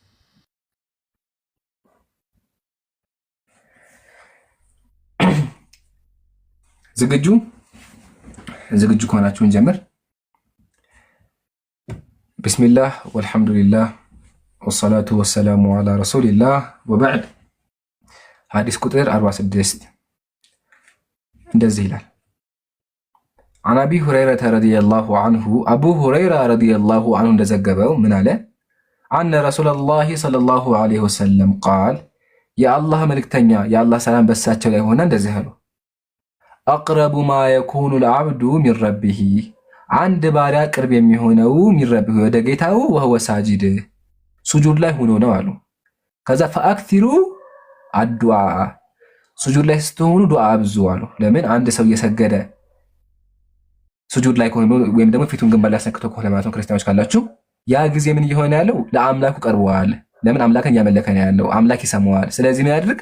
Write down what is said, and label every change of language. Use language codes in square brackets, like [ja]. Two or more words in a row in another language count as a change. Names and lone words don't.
[am] ዝግጁ ከሆናችሁ እንጀምር። [ar] بسم الله والحمد لله والصلاة والسلام على رسول الله وبعد። [am] ሐዲስ ቁጥር 46 እንደዚህ ይላል። [ar] عن أبي هريرة رضي الله عنه أبو هريرة رضي الله عنه [am] እንደዘገበው ምን አለ? [ar] أن رسول الله صلى الله عليه وسلم قال يا الله [am] መልእክተኛ የአላህ ሰላም በሳቸው ላይ ሆነ እንደዚህ አሉ። [ar] أقرب ما يكون العبد من ربه [am] አንድ ባሪያ ቅርብ የሚሆነው [ar] من ربه [am] ወደ ጌታው [ar] وهو ساجد [am] ሱጁድ ላይ ሆኖ ነው አሉ። ከዛ [ar] فأكثروا الدعاء [am] ሱጁድ ላይ ስትሆኑ ዱዓ አብዙ አሉ። ለምን አንድ ሰው እየሰገደ ሱጁድ ላይ ከሆነ ወይም ደግሞ ፊቱን ግንባር ላይ አስነክቶ ከሆነ ማለት ነው፣ ክርስቲያኖች ካላችሁ ያ ጊዜ ምን እየሆነ ያለው ለአምላኩ ቀርበዋል። ለምን አምላክን እያመለከ ነው ያለው፣ አምላክ ይሰማዋል። ስለዚህ ምን ያድርግ?